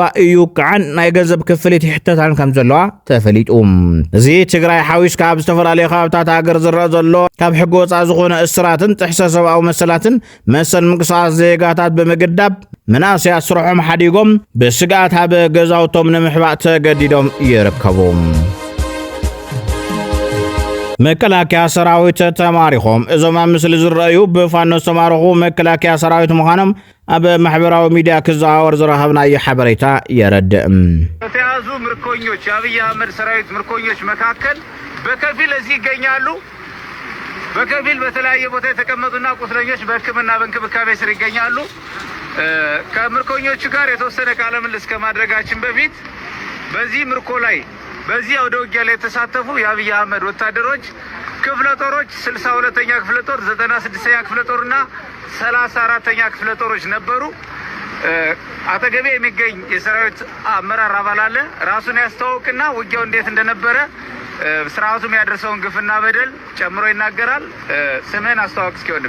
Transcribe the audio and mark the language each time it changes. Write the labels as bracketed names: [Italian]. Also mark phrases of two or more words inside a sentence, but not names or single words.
[Tigrinya] እዩ ከዓን ናይ ገንዘብ ክፍሊት ይሕተታን ከም ዘለዋ ተፈሊጡ። እዚ ትግራይ ሓዊስካ ኣብ ዝተፈላለዩ ከባብታት ሃገር ዝረአ ዘሎ ካብ ሕጊ ወፃኢ ዝኾነ እስራትን ጥሕሰ ሰብኣዊ መሰላትን መሰል ምንቅስቓስ ዜጋታት ብምግዳብ መናእሰያት ስርሖም ሓዲጎም ብስግኣት ኣብ ገዛውቶም ንምሕባእ ተገዲዶም ይርከቡ። መከላከያ ሰራዊት ተማሪኾም እዞም ኣብ ምስሊ ዝረአዩ ብፋኖ ዝተማረኹ መከላከያ ሰራዊት ምዃኖም ኣብ ማሕበራዊ ሚድያ ክዘዋወር ዝረኸብናዮ ሓበሬታ የረድእ። [Amharic] ከተያዙ ምርኮኞች የአብይ አህመድ ሰራዊት ምርኮኞች መካከል በከፊል እዚህ ይገኛሉ። በከፊል በተለያየ ቦታ የተቀመጡና ቁስለኞች በሕክምና በእንክብካቤ ስር ይገኛሉ። ከምርኮኞቹ ጋር የተወሰነ ቃለ ምልልስ ከማድረጋችን በፊት በዚህ ምርኮ ላይ በዚህ አውደ ውጊያ ላይ የተሳተፉ የአብይ አህመድ ወታደሮች ክፍለ ጦሮች 62ኛ ክፍለ ጦር፣ 96ኛ ክፍለ ጦርና 34ኛ ክፍለ ጦሮች ነበሩ። አጠገቤ የሚገኝ የሰራዊት አመራር አባል አለ። ራሱን ያስተዋውቅና ውጊያው እንዴት እንደነበረ ስርዓቱም ያደረሰውን ግፍና በደል ጨምሮ ይናገራል። ስምህን አስተዋውቅ እስኪ ወንድሜ።